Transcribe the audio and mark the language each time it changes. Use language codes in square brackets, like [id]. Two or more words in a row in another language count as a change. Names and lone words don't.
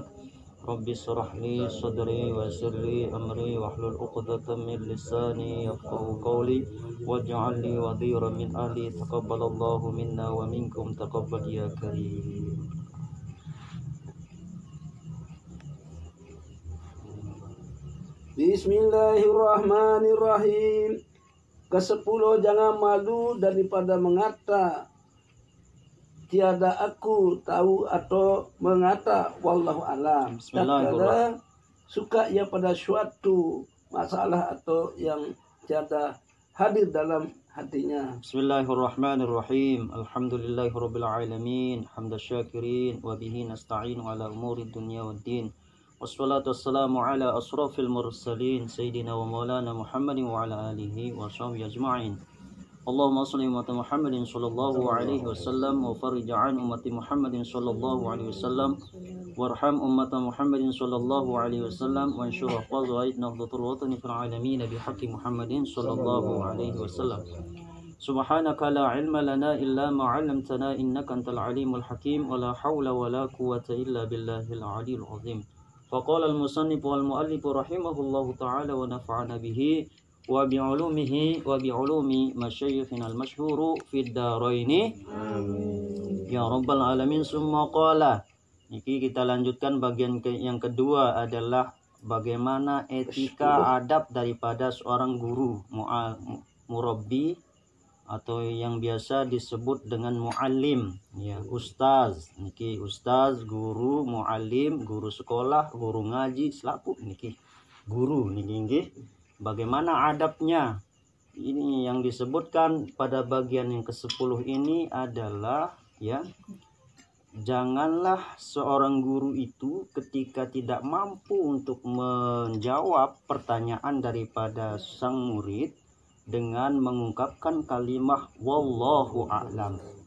[ar] رب اشرح لي صدري ويسر لي أمري واحلل عقدة من لساني يفقهوا قولي واجعل لي وزيرا من أهلي. تقبل الله منا ومنكم تقبل يا كريم. Bismillahirrahmanirrahim. [ms] Kesepuluh, jangan malu daripada mengata tiada aku tahu atau mengata [ar] والله أعلم. [ms] Bismillahirrahmanirrahim. Suka ia pada suatu masalah atau yang tiada hadir dalam hatinya. [ar] بسم الله الرحمن الرحيم. الحمد لله رب العالمين، حمد الشاكرين وبه نستعين على أمور الدنيا والدين. والصلاة والسلام على أشرف المرسلين سيدنا ومولانا محمد وعلى آله وصحبه أجمعين. اللهم صل أمة محمد صلى الله عليه وسلم وفرج عن أمة محمد صلى الله عليه وسلم وارحم أمة محمد صلى الله عليه وسلم وانصر قواعد نهضة الوطن في العالمين بحق محمد صلى الله عليه وسلم. سبحانك لا علم لنا إلا ما علمتنا إنك أنت العليم الحكيم ولا حول ولا قوة إلا بالله العلي العظيم. فقال المصنف والمؤلف رحمه الله تعالى ونفعنا به وبعلومه وبعلوم مشايخنا المشهور في الدارين يا رب العالمين. ثم قال. [id] Niki kita lanjutkan bagian yang kedua adalah bagaimana etika adab daripada seorang guru, murabbi atau yang biasa disebut dengan muallim, ya, ustaz. Niki ustaz, guru, muallim, guru sekolah, guru ngaji, selaku niki guru niki. Bagaimana adabnya? Ini yang disebutkan pada bagian yang ke-10 ini adalah, ya, janganlah seorang guru itu ketika tidak mampu untuk menjawab pertanyaan daripada sang murid dengan mengungkapkan kalimat [ar] والله أعلم.